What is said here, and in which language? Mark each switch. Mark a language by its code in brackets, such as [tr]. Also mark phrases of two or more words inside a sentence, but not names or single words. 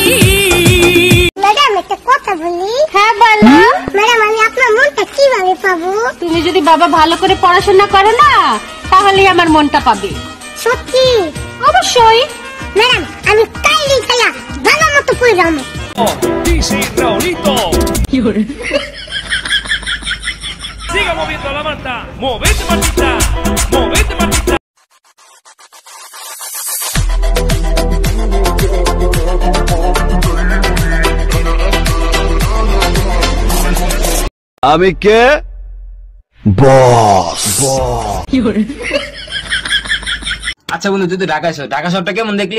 [bn] ম্যাডাম একটা কথা বলি। হ্যাঁ বলো। ম্যাডাম আমি আপনার মনটা কিভাবে পাবো? তুমি যদি বাবা ভালো করে পড়াশোনা করে না, তাহলেই আমার মনটা পাবে। সত্যি? অবশ্যই। ম্যাডাম আমি কাইলি খেলা ভালো মতো পড়লাম। [es] Siga moviendo la manta, movete matita, movete matita. [bn] আমি কে? বস। আচ্ছা বন্ধু, তুই তো ঢাকা শহর, ঢাকা শহরটা কেমন দেখলি?